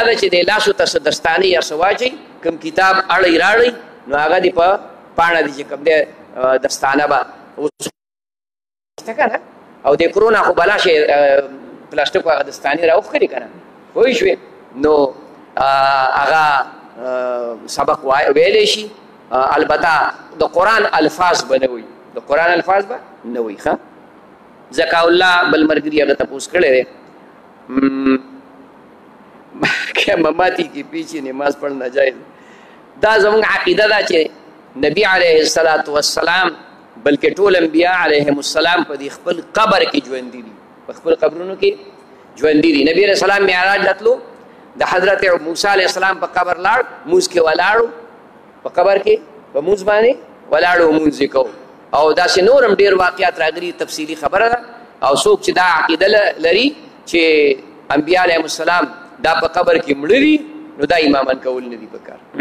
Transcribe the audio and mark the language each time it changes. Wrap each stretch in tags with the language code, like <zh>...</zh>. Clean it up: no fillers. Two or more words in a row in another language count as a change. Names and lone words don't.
<ps>ده چې د لاسو ته څه دستانې یا څه واچوي کوم کتاب اړی راړئ نو هغه دې په پاڼه دي چې کوم دی دستانه به اوس که نه او د کرونا خو بلا شی پلاستیکو هغه دستانې راوښکري که نه پوه شوې نو هغه سبق ویلی شي البته د قرآن الفاظ به نه وي د قرآن الفاظ به نه وي ښه ذکا الله بل ملګري هغه تپوس کړی دی</ps> <ur>کہ مماتی کی پیچھے نماز پڑھنا جائز</ur> <ps>دا زمونږ عقیده دا چې نبی</ps> <ar>علیه السلام</ar> <ps>بلکې ټول انبیا</ps> <ar>علیهم السلام</ar> <ps>په دې خپل قبر کې ژوندي دي په خپل قبرونو کې ژوندي دي. نبی</ps> <ar>علیه السلام</ar> <ps>معراج راتلو د حضرت موسی</ps> <ar>علیه السلام</ar> <ps>په قبر لاړ مونځ کې ولاړو په قبر کې په مونځ باندې ولاړو مونځ یې کوو او داسې نور هم ډېر واقعات راغلي تفصیلي خبره ده او څوک چې دا عقیده لري چې انبیا</ps> <ar>علیهم السلام</ar> <ps>دا په قبر کې مړه دي نو دا امامان کول نه دي پکار.</ps>